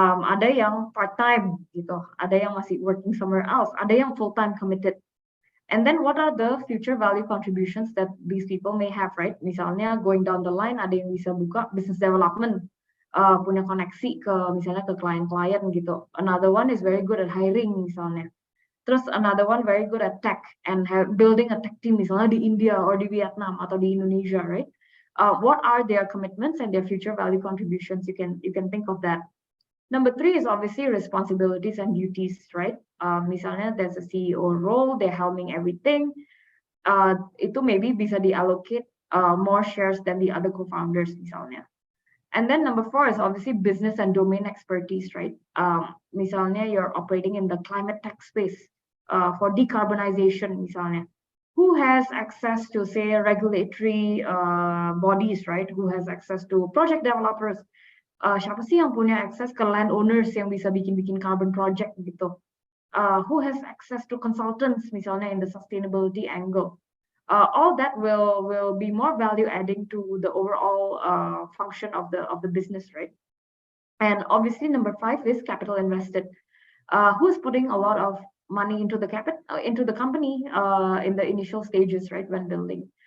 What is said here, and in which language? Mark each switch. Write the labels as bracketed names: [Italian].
[Indonesian] Ada yang part time gitu, ada yang masih [English] working somewhere else, [Indonesian] ada yang [English] full time committed. And then what are the future value contributions that these people may have, right? [Indonesian] Misalnya [English] going down the line [Indonesian] ada yang bisa buka business development, punya koneksi ke misalnya ke klien-klien gitu. [English] Another one is very good at hiring misalnya. Terus another one very good at tech and building a tech team misalnya di India or di Vietnam atau di Indonesia, right? What are their commitments and their future value contributions? You can think of that. Number three is obviously responsibilities and duties, right? Misalnya there's a CEO role, they're helming everything. Itu maybe bisa diallocate more shares than the other co-founders misalnya. And then number four is obviously business and domain expertise, right? Misalnya you're operating in the climate tech space for decarbonization misalnya. Who has access to say regulatory bodies, right? Who has access to project developers? [Indonesian] Siapa sih yang punya akses ke landowners yang bisa bikin carbon project gitu? [English] Who has access to consultants misalnya in the sustainability angle? All that will be more value adding to the overall function of the business, right? And obviously number five is capital invested. Who's putting a lot of money into the company in the initial stages, right, when building?